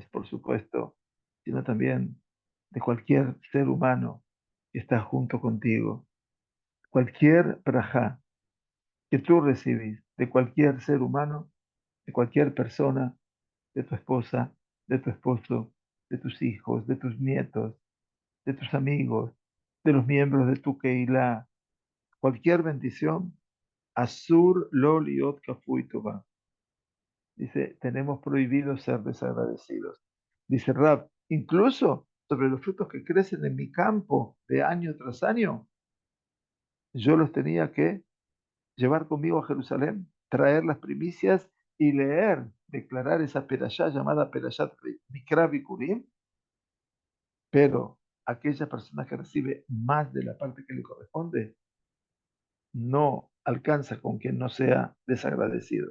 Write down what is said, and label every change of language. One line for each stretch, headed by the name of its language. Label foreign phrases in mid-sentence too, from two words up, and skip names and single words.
Spanish: por supuesto, sino también de cualquier ser humano que está junto contigo, cualquier brajá que tú recibís de cualquier ser humano, de cualquier persona, de tu esposa, de tu esposo, de tus hijos, de tus nietos, de tus amigos, de los miembros de tu Keilah, cualquier bendición,
Hebrew: אסור לו להיות כפוי טובה.
Spanish: Dice, tenemos prohibido ser desagradecidos. Dice Rab, incluso sobre los frutos que crecen en mi campo de año tras año, Yo los tenía que llevar conmigo a Jerusalén, traer las primicias y leer, declarar esa perashá llamada Perashat Mikra Bikurim, pero aquella persona que recibe más de la parte que le corresponde no alcanza con quien no sea desagradecido.